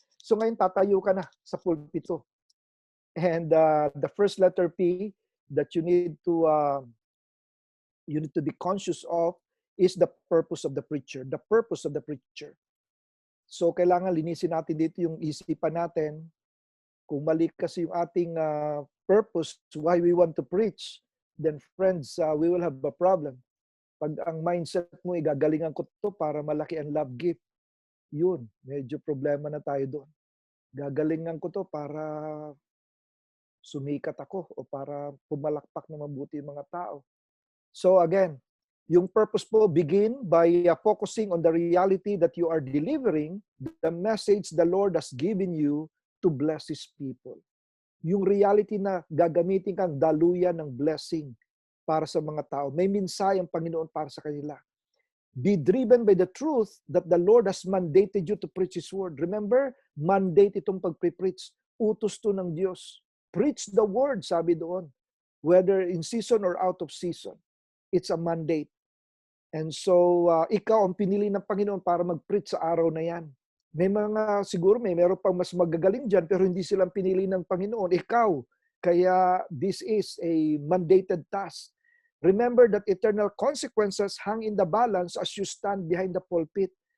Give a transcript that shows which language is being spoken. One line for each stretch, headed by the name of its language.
Filipino: So ngayon tatayo ka na sa pulpito.
English: And the first letter P that you need to be conscious of is the purpose of the preacher. The purpose of the preacher.
Filipino: So kailangan linisin natin dito yung isipan natin. Kung mali kasi yung ating purpose,
English: why we want to preach, then friends, we will have a problem.
Filipino: Pag ang mindset mo, gagalingan ko to para malaki ang love gift, yun, medyo problema na tayo doon. Gagalingan ko to para sumikat ako o para pumalakpak na mabuti yung mga tao.
English: So again,
Filipino: yung purpose po
English: begin by focusing on the reality that you are delivering, the message the Lord has given you to bless His people.
Filipino: Yung reality na gagamitin kang daluyan ng blessing para sa mga tao. May mensahe ang Panginoon para sa kanila.
English: Be driven by the truth that the Lord has mandated you to preach His word.
Filipino: Remember, mandate itong pagpipreach. Utos to ng Diyos.
English: Preach the word,
Filipino: sabi doon.
English: Whether in season or out of season. It's a mandate.
Filipino: And so, ikaw ang pinili ng Panginoon para mag-preach sa araw na yan. May mga, siguro meron pang mas magagaling dyan, pero hindi silang pinili ng Panginoon. Ikaw.
English: Kaya this is a mandated task. Remember that eternal consequences hang in the balance as you stand behind the pulpit.